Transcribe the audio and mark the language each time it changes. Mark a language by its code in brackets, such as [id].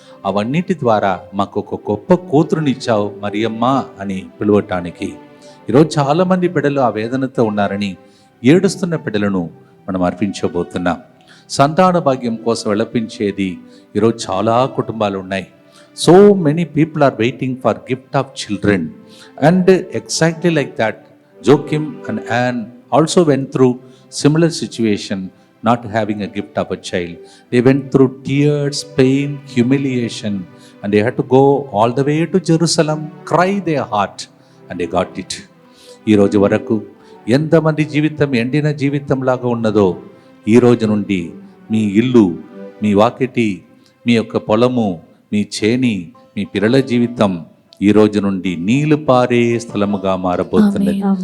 [te] అవన్నిటి ద్వారా మాకు ఒక గొప్ప కూతురునిచ్చావు మరియమ్మ అని పిలవటానికి ఈరోజు చాలామంది బిడ్డలు ఆ వేదనతో ఉన్నారని ఏడుస్తున్న బిడ్డలను మనం అర్పించబోతున్నాం. సంతాన భాగ్యం కోసం విలపించేది ఈరోజు చాలా కుటుంబాలు ఉన్నాయి. [en] So many people are waiting for gift of children and exactly like that Joachim and Anne also went through similar situation, not having a gift of a child. They went through tears, pain, humiliation, and they had to go all the way to Jerusalem, cry their heart, and they got it. [te] ఈ రోజు వరకు ఎంతమంది జీవితం ఎండిన జీవితంలాగా ఉన్నదో ఈ రోజు నుండి మీ ఇల్లు, మీ వాకిటి, మీ యొక్క పొలము, మీ చేని, మీ పిల్లల జీవితం ఈ రోజు నుండి నీళ్లు పారే స్థలముగా మారబోతున్నది.